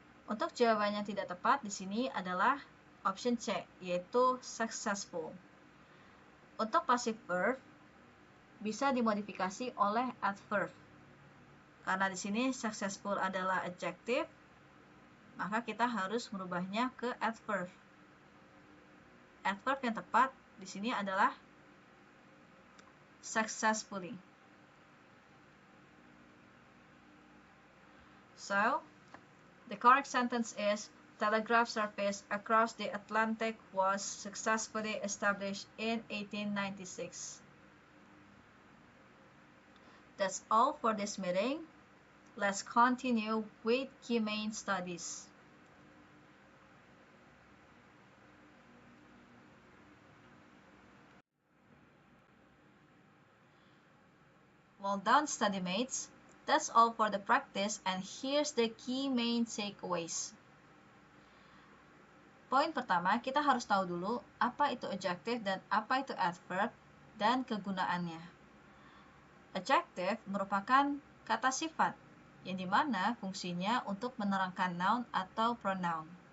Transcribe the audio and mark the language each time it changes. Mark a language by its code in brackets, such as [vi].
[id] Untuk jawaban yang tidak tepat di sini adalah option C, yaitu successful. Untuk passive verb bisa dimodifikasi oleh adverb. Karena di sini successful adalah adjective, maka kita harus merubahnya ke adverb. Adverb yang tepat di sini adalah successfully. [en] So, the correct sentence is, telegraph service across the Atlantic was successfully established in 1896. That's all for this meeting. Let's continue with key main studies. Well done, study mates. That's all for the practice, and here's the key main takeaways. [id] Poin pertama, kita harus tahu dulu apa itu adjective dan apa itu adverb dan kegunaannya. Adjective merupakan kata sifat yang dimana fungsinya untuk menerangkan noun atau pronoun.